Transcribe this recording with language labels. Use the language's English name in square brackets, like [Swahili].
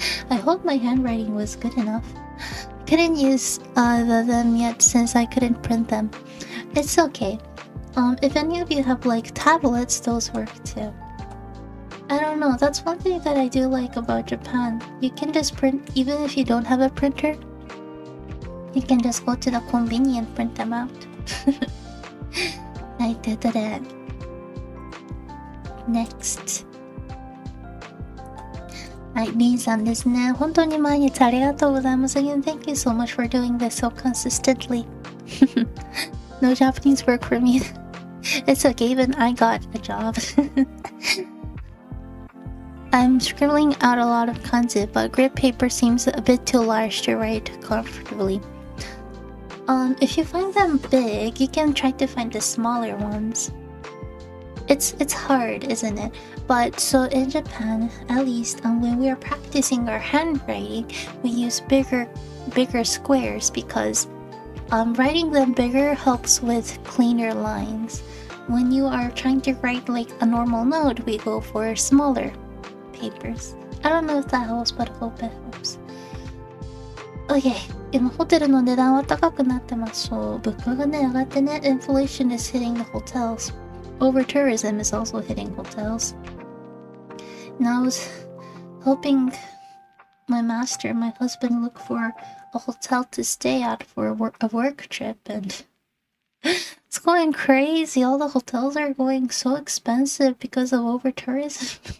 [English] I hope my handwriting was good enough. Couldn't use them yet since I couldn't print them. It's okay. If any of you have like tablets, those work too. I don't know, that's one thing that I do like about Japan. You can just print, even if you don't have a printer, you can just go to the convenience and print them out. [Japanese] はい、ということで Next. はい、リンさんですね。本当に毎日ありがとうございます。 [English] Again, thank you so much for doing this so consistently. No Japanese work for me. It's okay, even I got a job. I'm scribbling out a lot of kanji, but grid paper seems a bit too large to write comfortably. If you find them big, you can try to find the smaller ones. It's hard, isn't it? But so in Japan, at least, when we are practicing our handwriting, we use bigger squares because writing them bigger helps with cleaner lines. When you are trying to write like a normal note, we go for smaller papers. I don't know if that helps, but I hope it helps. [Japanese] Okay, 今ホテルの値段は高くなってます。そう、物価がね、上がってね、 [English] inflation is hitting the hotels. Over-tourism is also hitting hotels. And I was helping my husband, look for a hotel to stay at for a work trip, and it's going crazy. All the hotels are going so expensive because of over-tourism.